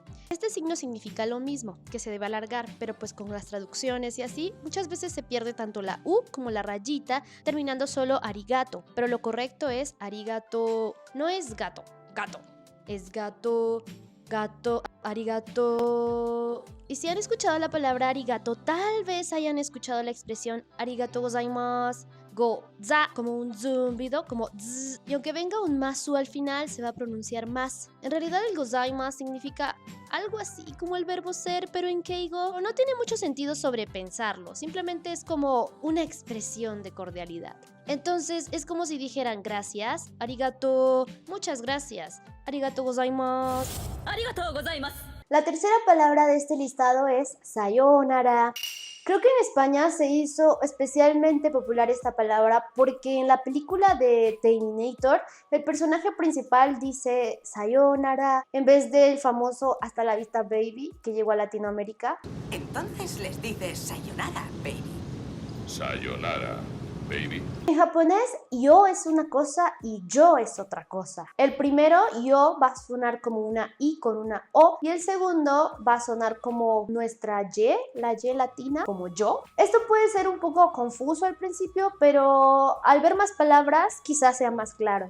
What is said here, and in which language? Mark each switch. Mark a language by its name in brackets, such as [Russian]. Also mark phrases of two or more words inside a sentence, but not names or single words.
[Spanish] Este signo significa lo mismo, que se debe alargar, pero pues con las traducciones y así, muchas veces se pierde tanto la U como la rayita, terminando solo arigato. Pero lo correcto es arigato, no es gato, gato. Es gato, gato, arigato. Y si han escuchado la palabra arigato, tal vez hayan escuchado la expresión [Japanese] ありがとうございます. [Spanish] Go, za, como un zumbido, como zzz, y aunque venga un masu al final, se va a pronunciar más. En realidad el gozaimasu significa algo así como el verbo ser, pero en keigo no tiene mucho sentido sobrepensarlo, simplemente es como una expresión de cordialidad. Entonces es como si dijeran gracias, arigato, muchas gracias, [Japanese] ありがとうございます. ありがとうございます. [Spanish] La tercera palabra de este listado es sayonara. Creo que en España se hizo especialmente popular esta palabra porque en la película de Terminator el personaje principal dice sayonara en vez del famoso hasta la vista baby que llegó a Latinoamérica. Entonces les dices sayonara, baby. [Japanese] Sayonara, baby. [Spanish] En japonés, yo es una cosa y yo es otra cosa. El primero, yo, va a sonar como una I con una O, y el segundo va a sonar como nuestra Y, la Y latina, como yo. Esto puede ser un poco confuso al principio, pero al ver más palabras quizás sea más claro.